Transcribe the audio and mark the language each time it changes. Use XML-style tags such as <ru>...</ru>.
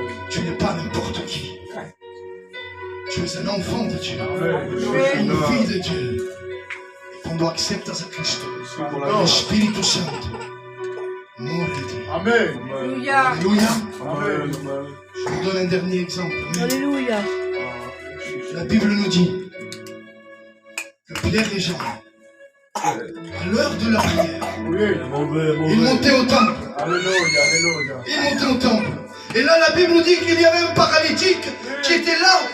<fr>Tu n'es pas n'importe qui. Tu es un enfant de Dieu, une fille de Dieu.</fr> <es>Et cuando aceptas a Cristo, el Espíritu Santo muere de ti. Amen.</es> <fr>Alléluia. Je vous donne un dernier exemple. Alléluia. La Bible nous dit que Pierre et Jean, à l'heure de la prière, ils montaient au temple. Ils montaient au temple. Et là, la Bible nous dit qu'il y avait un paralytique qui était là.</fr>